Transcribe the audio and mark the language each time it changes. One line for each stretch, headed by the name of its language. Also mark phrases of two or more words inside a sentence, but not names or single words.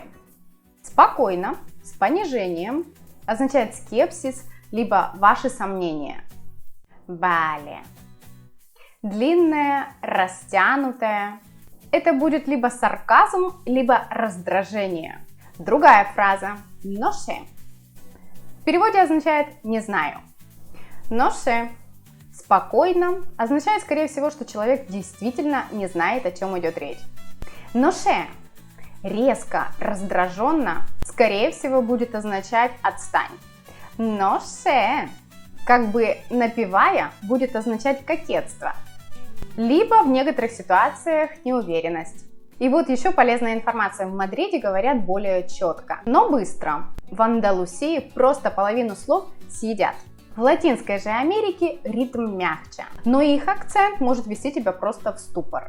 Russian: Спокойно, с понижением, означает скепсис, либо ваши сомнения. Vale. Длинное, растянутое. Это будет либо сарказм, либо раздражение. Другая фраза
Spanish: no sé.
Russian: В переводе означает «не знаю».
Spanish: No sé.
Russian: Спокойно означает, скорее всего, что человек действительно не знает, о чем идет речь.
Spanish: No sé.
Russian: Резко, раздраженно, скорее всего, будет означать «отстань».
Spanish: No sé.
Russian: Как бы напевая, будет означать кокетство. Либо в некоторых ситуациях неуверенность. И вот еще полезная информация. В Мадриде говорят более четко, но быстро. В Андалусии просто половину слов съедят. В Латинской же Америке ритм мягче, но их акцент может ввести тебя просто в ступор.